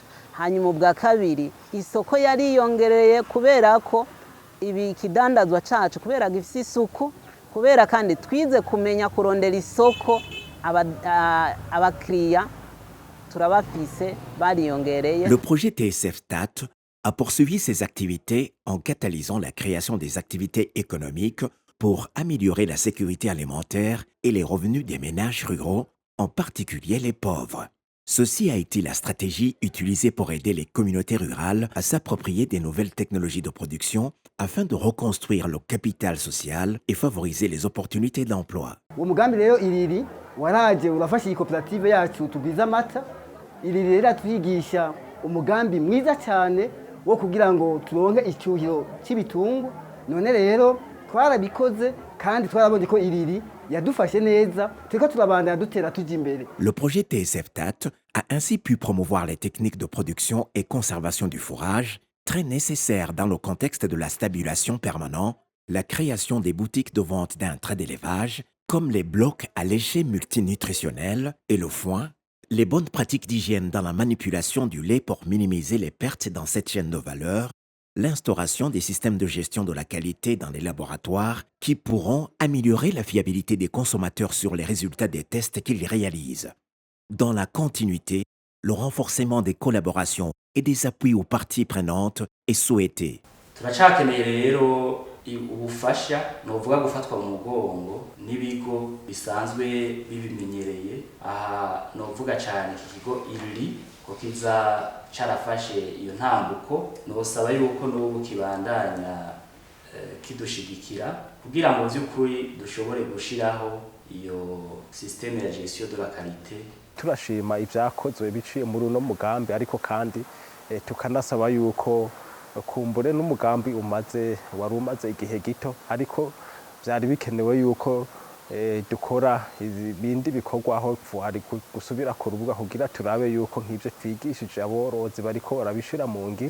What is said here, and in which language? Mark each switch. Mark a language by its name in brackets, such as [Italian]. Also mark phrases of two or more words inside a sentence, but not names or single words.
[Rundi] Hanyuma ubwa kabiri isoko yariyongereye kubera ko ibi kidandazwa cacu kubera gifise isuku, kubera kandi twize kumenya kurondera isoko abakiriya turabafise bariyongereye. [French] Le projet TSF TAT a poursuivi ses activités en catalysant la création des activités économiques pour améliorer la sécurité alimentaire et les revenus des ménages ruraux, en particulier les pauvres. Ceci a été la stratégie utilisée pour aider les communautés rurales à s'approprier des nouvelles technologies de production afin de reconstruire le capital social et favoriser les opportunités d'emploi. [Rundi] Umugambi rero iriri waraje urafasha koperative yacu tugwiza amata. Iriri rero twigisha umugambi mwiza cyane wo kugira ngo turonke icyuhiro cy'ibitungwa. None rero twarabikoze kandi twarabonye ko iriri yadufashe neza turiko turabandanya dutera tuja imbere. [French] Le projet TSF TAT a ainsi pu promouvoir les techniques de production et conservation du fourrage, très nécessaires dans le contexte de la stabulation permanente, la création des boutiques de vente d'intrants d'élevage, comme les blocs à lécher multinutritionnels et le foin, les bonnes pratiques d'hygiène dans la manipulation du lait pour minimiser les pertes dans cette chaîne de valeur, l'instauration des systèmes de gestion de la qualité dans les laboratoires qui pourront améliorer la fiabilité des consommateurs sur les résultats des tests qu'ils réalisent. Dans la continuité, le renforcement des collaborations et des appuis aux parties prenantes est souhaité. [Rundi] Turacakeneye rero ubufasha novuga gufatwa mu mugongo n'ibigo bisanzwe bibimenyereye. Aha novuga cyane iki kigo IRLI ko kiza carafashe iyo ntambuko, nosaba yuko n'ubu kibandanya kidushigikira kugira ngo by'ukuri dushobore gushiraho iyo systeme ya [French] gestion de la qualité. [Rundi] Turashima ibyakozwe biciye muri uno mugambi, ariko kandi tukanasaba yuko kumbure n'umugambi wari umaze igihe gito, ariko byari bikenewe yuko dukora ibindi bikorwa aho ari gusubira ku rubuga kugira turabe yuko nk'ibyo twigishije aborozi bariko barabishira mu ngiro.